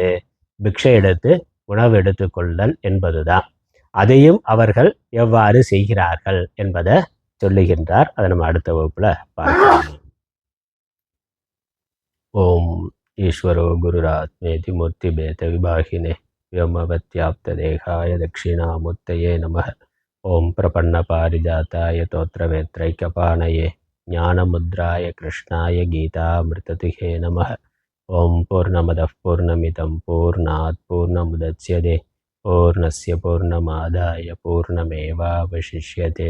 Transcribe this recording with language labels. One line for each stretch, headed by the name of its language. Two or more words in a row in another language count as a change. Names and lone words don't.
Tamil: பிக்ஷை எடுத்து உணவு எடுத்துக்கொள்தல் என்பதுதான். அதையும் அவர்கள் எவ்வாறு செய்கிறார்கள் என்பதை சொல்லுகின்றார். அதை நம்ம அடுத்த வகுப்புல பார்க்கலாம்.
Sanskrit: ॐ ईश्वरो गुरुरात्मेति मूर्ति भेद विभागिने व्योमवत्याप्त देहाय दक्षिणामूर्तये नमः. ओं प्रपन्न पारिजाताय तोत्रवेत्रैकपाणये ज्ञानमुद्राय कृष्णाय गीतामृतदुहे नमः. ॐ पूर्णमदः पूर्णमिदं पूर्णात् पूर्णमुदच्यते पूर्णस्य पूर्णमादाय पूर्णमेवावशिष्यते.